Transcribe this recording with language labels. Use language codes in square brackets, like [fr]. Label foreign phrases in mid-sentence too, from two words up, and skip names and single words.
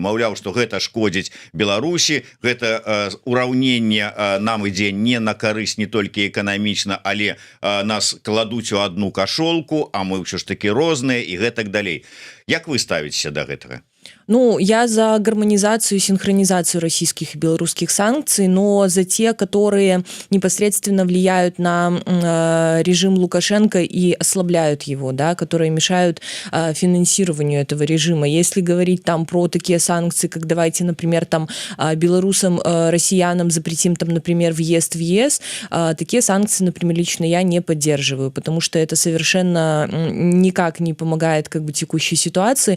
[be] Маўляў, што гэта шкодзіць Беларусі, гэта ураўненне нам ідзе не на карысць не толькі эканамічна, але нас кладуць у одну кашолку, а мы ўсё ж такі розныя і гэтак далей. Як вы ставіцеся да гэтага? [ru] Ну, я за гармонизацию и синхронизацию российских и белорусских санкций, но за те, которые непосредственно влияют на режим Лукашенко и ослабляют его, да, которые мешают финансированию этого режима. Если говорить там про такие санкции, как давайте, например, там белорусам, россиянам запретим там, например, въезд в ЕС, такие санкции, например, лично я не поддерживаю, потому что это совершенно никак не помогает как бы текущей ситуации.